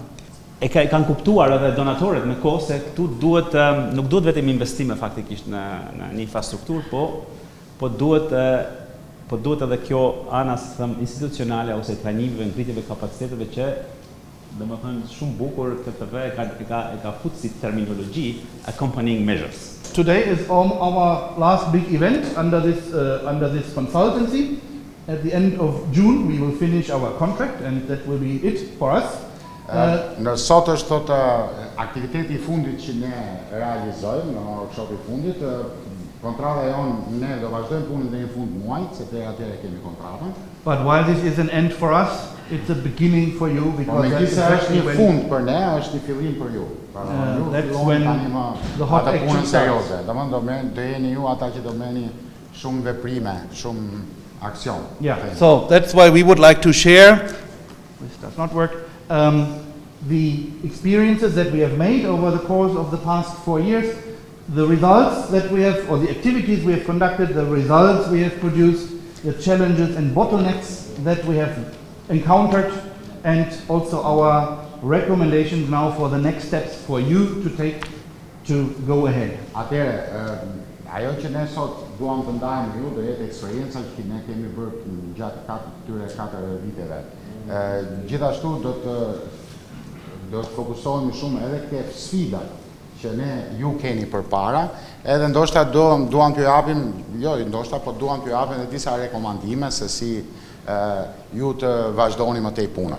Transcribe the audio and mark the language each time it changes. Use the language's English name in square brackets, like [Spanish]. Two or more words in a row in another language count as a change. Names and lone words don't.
[Albanian] Kanë kuptuar edhe donatorët me kohë se këtu nuk duhet vetëm investime faktikisht në një infrastrukturë, po duhet edhe kjo ana institucionale ose trajnimeve, ngritjeve kapaciteteve që domethënë shumë bukur KFV e ka futur si terminologji [English] accompanying measures. Today is our last big event under this consultancy. At the end of June we will finish our contract and that will be it for us. [Albanian] Në sot është thotë aktiviteti i fundit që ne realizojmë në workshopi i fundit. Kontrata jonë, ne do vazhdojmë punën deri në fund muajit, sepse atëherë kemi kontratën. [English] But while this is an end for us, it's a beginning for you because [Albanian] është një fund për ne, është një fillim për ju. [English] That's when the hot action starts. [Albanian] Domethënë do jeni ju ata që do merrni shumë veprime, shumë aksion. [English] Yeah. So that's why we would like to share. This does not work. The experiences that we have made over the course of the past 4 years, the results that we have, or the activities we have conducted, the results we have produced, the challenges and bottlenecks that we have encountered, and also our recommendations now for the next steps for you to take to go ahead. [Albanian] Atëherë, ajo që ne sot duam të ndajmë ju do jetë eksperjenca që ne kemi bërë gjatë këtyre 4 viteve. Gjithashtu do të fokusohemi shumë edhe tek sfidat që ne ju keni përpara, edhe ndoshta duam t'ju japim, ndoshta po duam t'ju japim edhe disa rekomandime se si ju të vazhdoni më tej punën.